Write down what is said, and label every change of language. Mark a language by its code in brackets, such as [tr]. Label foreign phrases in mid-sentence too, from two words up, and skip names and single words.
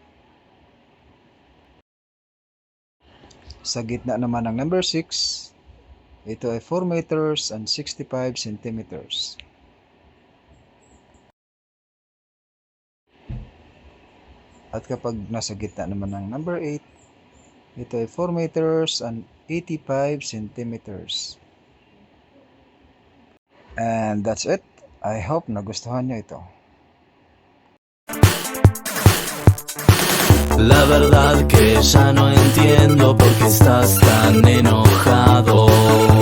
[tl] Sa gitna naman ng number 6, ito ay 4 [en] meters and 65 centimeters. [tl] At kapag nasa gitna naman ng number 8, ito ay 4 [en] meters and 85 centimeters. And that's it. I hope [tl] nagustuhan nyo ito. [es] La verdad que ya no entiendo por qué estás tan enojado.